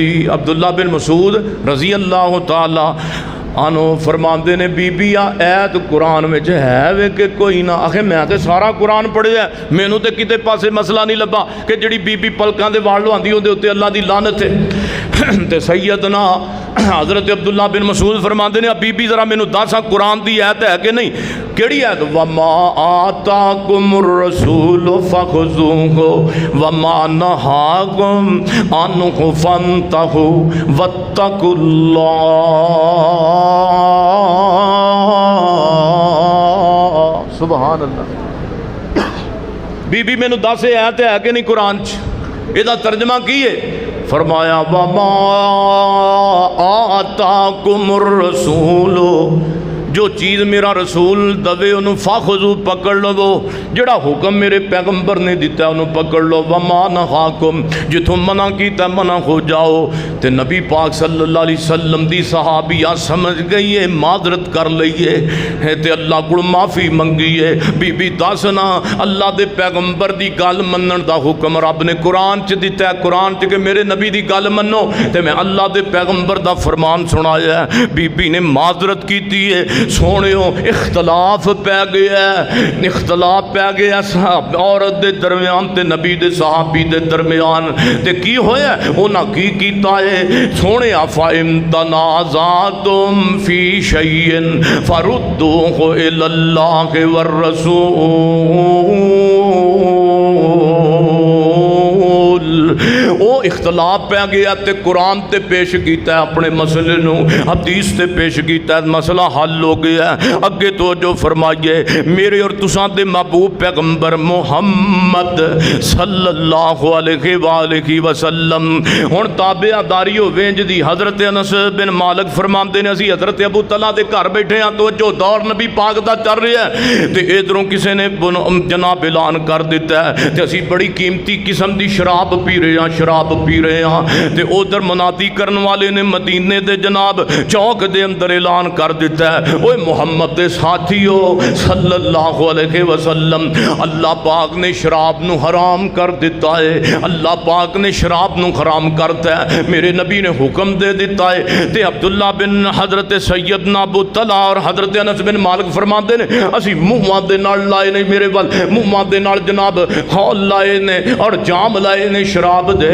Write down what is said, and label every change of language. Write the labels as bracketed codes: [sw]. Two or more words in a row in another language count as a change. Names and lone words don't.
[pa] عبداللہ بن مسعود [ar] رضي الله تعالى عنه [pa] فرماندے نے بی بی آ آیت قرآن وچ ہے وے کہ کوئی نا. آکھے میں تے سارا قرآن پڑھیا، مینوں تے کتے پاسے مسئلہ نہیں لبھا کہ جہڑی بی بی پلکاں دے وال لہاندی اوہدے اتے اللہ دی لعنت ہے. تے سیدنا حضرت عبداللہ بن مسعود فرماندے نے بی بی ذرا مینوں دس قرآن دی آیت ہے کہ نہیں، کہڑی آیت? [ar] وما آتاكم الرسول فخذوه وما نهاكم عنه فانتهوا واتقوا الله. سبحان الله. [pa] بی بی مینوں دس آیت ہے کہ نہیں قرآن چ، ایہدا ترجمہ کی ہے? فرمایا [ar] وما آتاكم الرسول, [pa] جو چیز میرا رسول دیوے اوہنوں فخذو پھڑ لوو، جہڑا حکم میرے پیغمبر نے دتا اوہنوں پھڑ لو. [ar] وما نهاكم, [pa] جتھوں منع کیتا منع ہو جاؤ. تو نبی پاک [ar] صلى الله عليه وسلم [pa] دی صحابیہ سمجھ گئی ہے، معذرت کر لئیے تے اللہ کو معافی منگیے. بی بی دس نا اللہ دے پیغمبر دی گل منن دا حکم رب نے قرآن چ دتا ہے، قرآن چ کہ میرے نبی دی گل منو، تے میں اللہ دے پیغمبر دا فرمان سنایا. بی بی نے معذرت کی ہے، سوہنیو اختلاف پے گیا، اختلاف پے گیا عورت دے درمیان تے نبی دے صحابی دے درمیان. تے کی ہویا اوہناں کی کیتا ہے? [ar] سوہنے فإن تنازعتم في شيء فردوه إلى الله والرسول. [pa] او اختلاف پے گیا تے قرآن تے پیش کیتا اپنے مسئلے نوں، حدیث تے پیش کیتا، مسئلہ حل ہو گیا. اگے تو جو فرمائیے میرے اور تساں دے محبوب پیغمبر محمد [ar] صلى الله عليه وسلم [pa] ہن تابعداری ہووے جیہدی حضرت انس بن مالک فرماندے نے اسیں حضرت ابو طلحہ دے گھر بیٹھے ہاں، تو جو دور نبی پاک دا چل رہا ہے تے ادھروں کسے نے جناب اعلان کر دتا ہے تے اسیں بڑی قیمتی قسم کی شراب پی رہے ہیں، شراب پی رہے ہیں. تو ادھر منادی کرن والے نے مدینے دے جناب چوک دے اندر اعلان کر دتا ہے، اوئے محمد دے ساتھیو [ar] صلى الله عليه وسلم, [pa] اللہ پاک نے شراب نوں حرام کر دتا ہے، اللہ پاک نے شراب نوں حرام کردا ہے، میرے نبی نے حکم دے دتا ہے. تے عبداللہ بن حضرت سیدنا ابو طلحہ اور حضرت انس بن مالک فرماتے نے اسی مونہاں دے نال لائے نے، میرے وال مونہاں دے نال جناب ہول لائے نے اور جام لائے نے شراب دے.